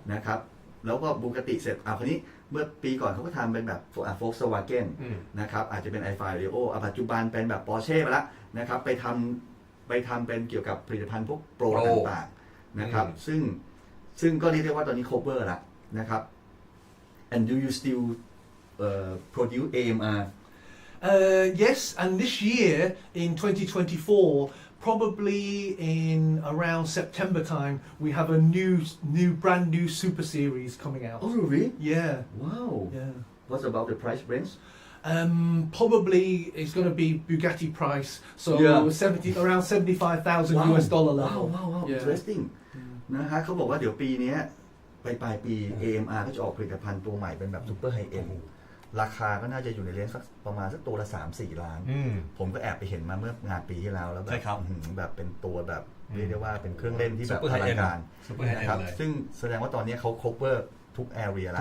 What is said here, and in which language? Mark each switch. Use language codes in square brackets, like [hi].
[th] นะครับแล้วก็บูกติเสร็จคราวนี้เมื่อปีก่อนเขาก็ทำเป็นแบบVolkswagen นะครับอาจจะเป็น Ifi Rio ปัจจุบันเป็นแบบ Porsche ไปแล้วนะครับไปทำเป็นเกี่ยวกับผลิตภัณฑ์พวกโปรต่างๆนะครับซึ่งก็เรียกได้ว่าตอนนี้ cover ละนะครับ [en] and do you still produce AMR Yes, and this year in 2024, probably in around September time, we have a brand new super series coming out. Oh really? Yeah. Wow. Yeah. What's about the price range? Probably it's going to be Bugatti price, so around $75,000 US dollar level. Wow. Interesting. [th] นะฮะเขาบอกว่าเดี๋ยวปีนี้ปลายปี AMR ก็จะออกผลิตภัณฑ์ตัวใหม่เป็นแบบซูเปอร์ไฮเอ็นด์ราคาก็น่าจะอยู่ในเลนส์สักประมาณสักตัวละ 3-4 ล้านผมก็แอบไปเห็นมาเมื่องานปีที่แล้วแล้วแบบเป็นตัวแบบเรียกได้ว่าเป็นเครื่องเล่นที่แบบอลังการนะครับซึ่งแสดงว่าตอนนี้เขา cover ทุก area แล้ว